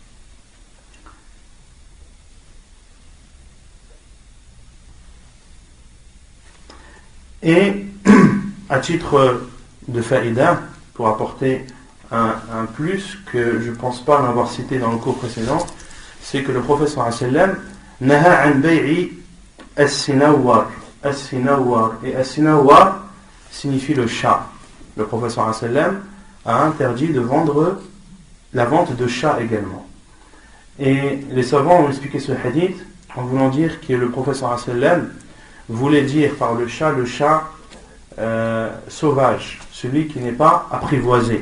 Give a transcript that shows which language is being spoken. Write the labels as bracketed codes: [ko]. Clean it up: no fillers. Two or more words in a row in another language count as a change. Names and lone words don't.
[fr] Et à titre de faïda, pour apporter un plus que je ne pense pas l'avoir cité dans le cours précédent, c'est que le prophète [ar] صلى الله عليه وسلم نهى عن بيع السنور. [fr] As-sinawar. Et as-sinawar signifie le chat. Le prophète [ar] صلى الله عليه وسلم [fr] a interdit de vendre la vente de chats également. Et les savants ont expliqué ce hadith en voulant dire que le prophète [ar] صلى الله عليه وسلم [fr] voulait dire par le chat sauvage, celui qui n'est pas apprivoisé.